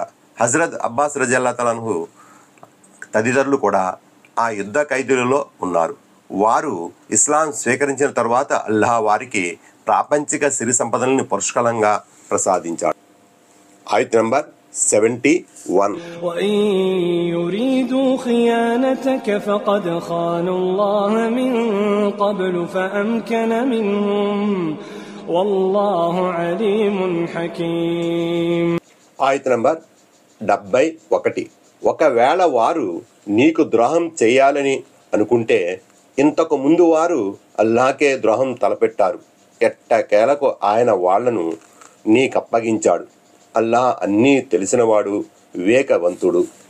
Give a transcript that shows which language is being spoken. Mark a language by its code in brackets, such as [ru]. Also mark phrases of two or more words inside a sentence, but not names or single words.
[te] హజరత్ అబ్బాస్ [ar] رضي الله تعالى [te] తదితరులు కూడా ఆ యుద్ధ ఖైదీలలో ఉన్నారు. వారు ఇస్లాం స్వీకరించిన తర్వాత అల్లాహ్ వారికి ప్రాపంచిక సిరి సంపదల్ని పుష్కలంగా ప్రసాదించాడు. ఆయత్ నంబర్ 71. [ar] وَإِن يُرِيدُوا خِيَانَتَكَ فَقَدْ خَانُوا اللَّهَ مِن قَبْلُ فَأَمْكَنَ مِنْهُمْ وَاللَّهُ عَلِيمٌ حَكِيمٌ. [te] ఆయత్ నంబర్ 71. ఒకవేళ వారు నీకు ద్రోహం చేయాలని అనుకుంటే ఇంతకు ముందు వారు అల్లాహకే ద్రోహం తలపెట్టారు. ఎట్టకేలకు ఆయన వాళ్లను నీకప్పగించాడు. అల్లాహ్ అన్నీ తెలిసినవాడు, వివేకవంతుడు.